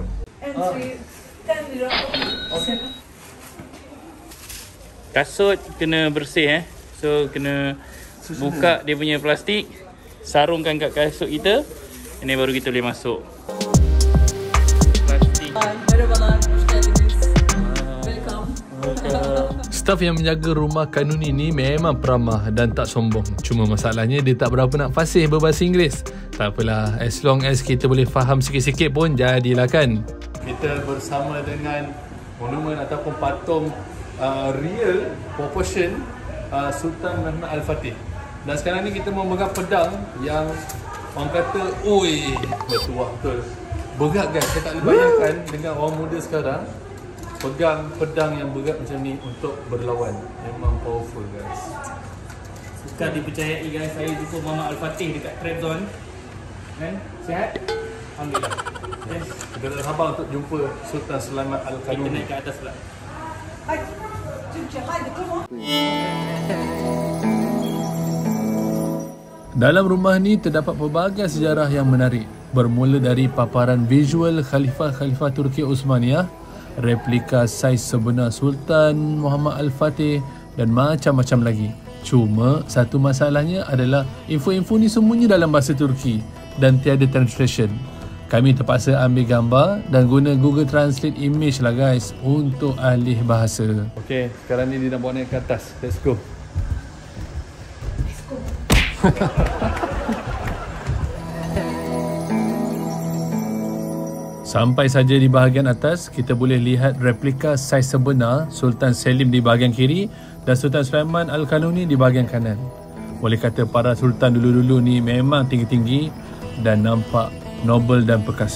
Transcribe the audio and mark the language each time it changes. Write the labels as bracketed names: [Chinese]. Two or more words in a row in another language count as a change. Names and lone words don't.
[English] Entry 10 lira. Okay. [Malay] Kasut kena bersih So kena buka dia punya plastik, sarungkan kat kasut kita. Ini baru kita boleh masuk. Plastik. [Turkish] Merhabalar, hoş geldiniz. [English] Welcome. [Malay] Staf yang menjaga rumah Kanuni ni memang peramah dan tak sombong. Cuma masalahnya dia tak berapa nak fasih berbahasa Inggeris. Tak apalah, [English] as long as [Malay] kita boleh faham sikit-sikit pun jadilah kan. Kita bersama dengan monumen ataupun patung [English] real proportion [Malay] Sultan Mehmed Al-Fatih. Dan sekarang ni kita memegang pedang yang orang kata, oi, bertuah betul. Berat guys, saya tak boleh bayangkan dengan orang muda sekarang pegang pedang yang berat macam ni untuk berlawan. Memang powerful guys. Bukan dipercayai guys, saya jumpa Muhammad Al-Fatih dekat Trap Zone. Kan? Sihat? Alhamdulillah. Yes. Kita tak sabar untuk jumpa Sultan Sulaiman Kita Al-Kanuni. naik ke atas pula. [Turkish] Haydi. Türkçe, haydi, [English] come on. [Malay] Dalam rumah ni terdapat pelbagai sejarah yang menarik. Bermula dari paparan visual khalifah-khalifah Turki Uthmaniyah, replika saiz sebenar Sultan Muhammad Al-Fatih dan macam-macam lagi. Cuma satu masalahnya adalah info-info ni semuanya dalam bahasa Turki dan tiada translation. Kami terpaksa ambil gambar dan guna Google Translate image lah guys untuk ahli bahasa. Okay, sekarang ni dia nak bawa naik ke atas. [English] Let's go. Let's go. [Malay] Sampai saja di bahagian atas, kita boleh lihat replika saiz sebenar Sultan Selim di bahagian kiri dan Sultan Sulaiman Al-Kanuni di bahagian kanan. Boleh kata para sultan dulu-dulu ni memang tinggi-tinggi dan nampak nobel dan perkasa.